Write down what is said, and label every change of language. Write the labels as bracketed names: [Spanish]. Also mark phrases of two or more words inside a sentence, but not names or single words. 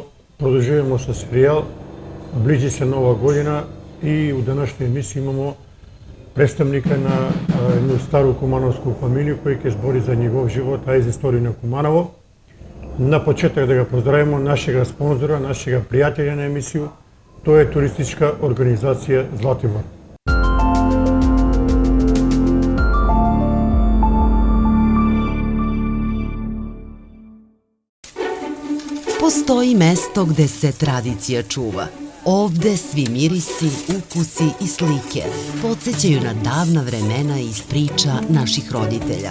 [Macedonian] Продолжуваме со серијал. Ближи се нова година и у денешна емисија имамо представника на едну стару кумановску фамилија кој ќе збори за негов живот, а и за историја на Куманово. На почеток да го поздравиме нашега спонзора, нашега пријателја на емисија. Тоа е туристичка организација Златибор. [Serbian] Postoji mesto gde se tradicija čuva. Ovde svi mirisi, ukusi i slike podsjećaju na davna vremena iz priča naših roditelja.